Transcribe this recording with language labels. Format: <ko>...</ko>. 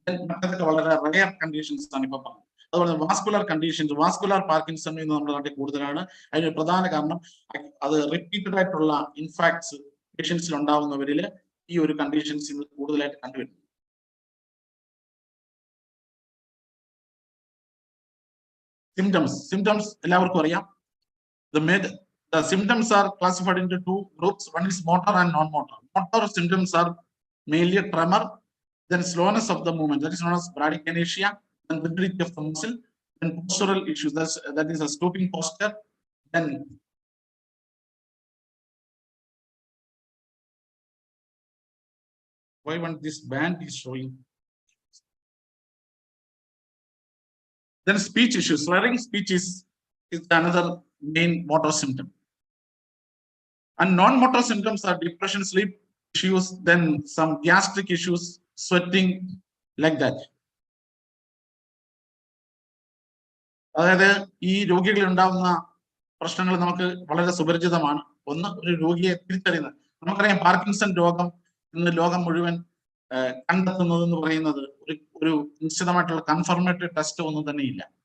<ml>മറ്റതൊക്കെ വളരെ rare conditions ആണ് ഇപ്പൊ പറഞ്ഞത്. അതുപോലെ വാസ്കുലർ കണ്ടീഷൻസ്, വാസ്കുലർ പാർക്കിൻസൺ എന്ന് നമ്മുടെ നാട്ടിൽ കൂടുതലാണ്. അതിന് പ്രധാന കാരണം അത് റിപ്പീറ്റഡ് ആയിട്ടുള്ള ഇൻഫാക്ട്സ് പേഷ്യൻസിൽ ഉണ്ടാവുന്നവരിൽ ഈ ഒരു കണ്ടീഷൻസ് കൂടുതലായിട്ട് കണ്ടുവരുന്നു. Symptoms എല്ലാവർക്കും അറിയാം.</ml> <en>The symptoms are classified into two groups. One is motor and non-motor. Motor symptoms are mainly tremor, then slowness of the movement, that is known as bradykinesia, then rigidity of the muscle, then postural issues, that is a stooping posture. Then why when this band is showing? Then speech issues, slurring speech is another main motor symptom. And non-motor symptoms are depression, sleep issues, then some gastric issues, sweating, like that.</en> <ml>അതായത് ഈ രോഗികളിൽ ഉണ്ടാകുന്ന പ്രശ്നങ്ങൾ നമുക്ക് വളരെ സുപരിചിതമാണ്. ഒന്ന്, ഒരു രോഗിയെ തിരിച്ചറിയുന്നത്. നമുക്കറിയാം പാർക്കിൻസൺ രോഗം ഇന്ന് ലോകം മുഴുവൻ കണ്ടെത്തുന്നത് എന്ന് പറയുന്നത് ഒരു നിശ്ചിതമായിട്ടുള്ള കൺഫർമേറ്ററി ടെസ്റ്റ് ഒന്നും തന്നെ ഇല്ല.</ml>